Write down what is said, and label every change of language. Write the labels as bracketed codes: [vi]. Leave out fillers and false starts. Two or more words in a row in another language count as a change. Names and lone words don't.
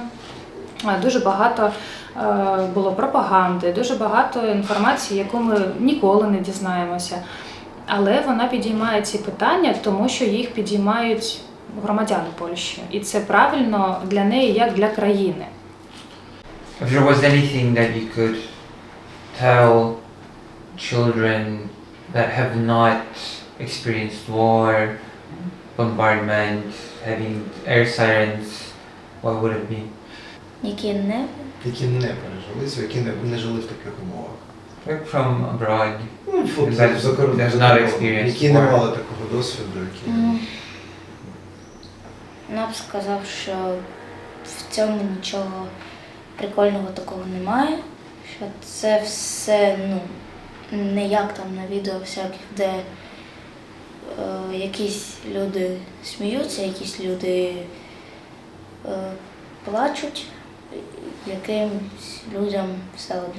[uk] Дуже багато було пропаганди, дуже багато інформації, яку ми ніколи не дізнаємося. Але вона підіймає ці питання, тому що їх підіймають громадяни Польщі. І це правильно для неї, як для країни. [en] If there was anything that you could tell children that have not experienced war, bombardment, having air sirens, what would it be? [uk] Які не пережили, які не жили в таких умовах. [en] Like from abroad. There's not experience [uk] які не [en] war. [uk] мали такого досвіду, які... Я б сказав, що в цьому нічого прикольного такого немає, що це все, не як там на відео всяких, де якісь люди сміються, якісь люди плачуть, якимсь людям все одно.